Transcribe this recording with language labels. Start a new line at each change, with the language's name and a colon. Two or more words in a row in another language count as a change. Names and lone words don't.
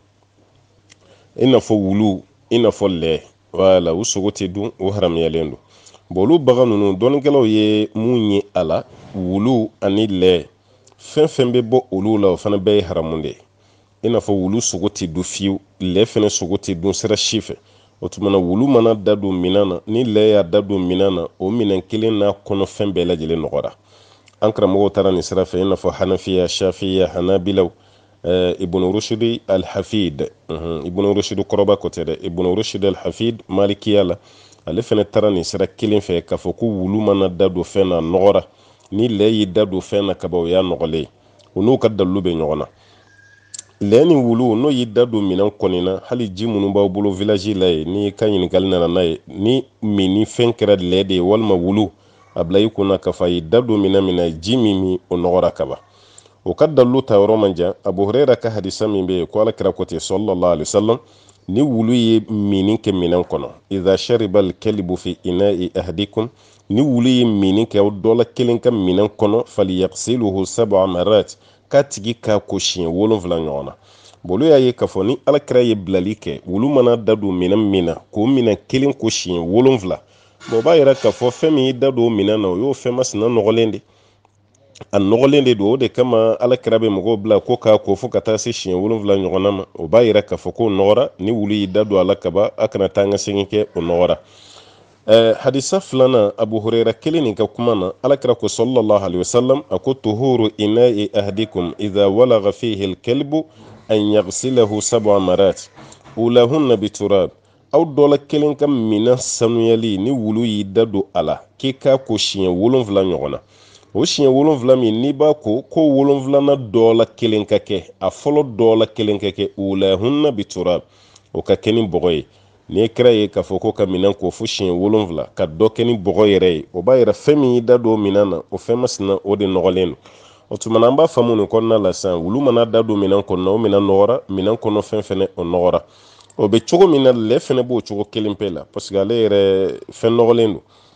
Bambara: i n'a fɔ wulu i n'a fɔ lɛ wala u sogo tɛ dun o haramuyalen don olu bagan ninnu dɔnnikɛlaw ye mun ye a la wulu ani lɛ fɛn fɛn bɛ bɔ olu la o fana bɛɛ ye haramu de ye i n'a fɔ wulu sogo tɛ dun fiyewu lɛ fana sogo tɛ dun sira si fɛ o tuma na wulu mana da don minɛn na ni lɛ y'a da don minɛn na o minɛn kelen n'a kɔnɔ fɛn bɛɛ lajɛlen nɔgɔra an karamɔgɔw taara nin sira fɛ i n'a fɔ hanafiya shafiya hanabilaw ibn rushd al-hafid ibn rushd kɔrɔba ko tɛ dɛ ibn rushd al-hafid malikiya la ale fana taara nin sira kelen fɛ k'a fɔ ko wulu mana da don fɛn na nɔgɔra ni lɛ y'i da don fɛn na kaban o y'a nɔgɔlen o n'u ka dalilu bɛ ɲɔgɔn na lɛ ni wulu n'o y'i da don minɛn kɔni na hali ji minnu b'aw bolo village la ye ni ka ɲininkali nana n'a ye ni min fɛn kɛra lɛ de ye walima wulu a bila i kunna k'a fɔ a y'i da don minɛn min na ji min o nɔgɔra kaban o ka dalilu ta yɔrɔ man jan Abu Huraira ka hadisa min bɛ yen ko Alakira ko ten
Arabic: صلى الله عليه وسلم
Bambara: ni wulu ye minin kɛ minɛn kɔnɔ
Arabic: إذا شرب الكلب في إناء أحدكم
Bambara: ni wulu ye minin kɛ dɔ la kelen ka minɛn kɔnɔ
Arabic: فليغسله سبع مرات
Bambara: k'a tigi k'a ko siɲɛ 7 ɲɔgɔn na olu y'a ye k'a fɔ ni Alakira ye bilali kɛ wulu mana da don minɛn min na k'o minɛn kelen ko siɲɛ 7 o b'a yira k'a fɔ fɛn min y'i da don minɛn na o y'o fɛn masina nɔgɔlen de a nɔgɔlen de don o de kama Alakira bɛ mɔgɔw bila ko k'a ko fo ka taa se siɲɛ 7 ɲɔgɔnna ma o b'a yira k'a fɔ ko nɔgɔra ni wulu y'i da don a la kaban a kana taa ka segin kɛ o nɔgɔra hadisa filanan Abu Huraira kelen nin ka kuma na Alakira ko
Arabic: صلى الله عليه وسلم
Bambara: a ko
Arabic: طهور إناء أحدكم إذا ولغ فيه الكلب أن يغسله سبع مرات أولاهن بالتراب
Bambara: aw dɔ la kelen ka minɛn sanuyali ni wulu y'i da don a la k'i k'a ko siɲɛ 7 ɲɔgɔn na o siɲɛ 7 min n'i b'a ko 7na dɔ la kelen ka kɛ a fɔlɔ dɔ la kelen ka kɛ
Arabic: أولاهن بالتراب
Bambara: o ka kɛ ni bɔgɔ ye ni kira ye k'a fɔ ko ka minɛn ko fo siɲɛ 7 ka dɔ kɛ ni bɔgɔ yɛrɛ ye o b'a yira fɛn min y'i da don minɛn na o fɛn masina o de nɔgɔlen don o tuma na an b'a faamu nin kɔnɔna la sisan wulu mana da don minɛn kɔnɔ o minɛn nɔgɔra minɛn kɔnɔ fɛn fɛnɛ o nɔgɔra o bɛ cogo min na lɛ fɛnɛ b'o cogo kelen pe la
French: parce que
Bambara: ale yɛrɛ fɛn nɔgɔlen don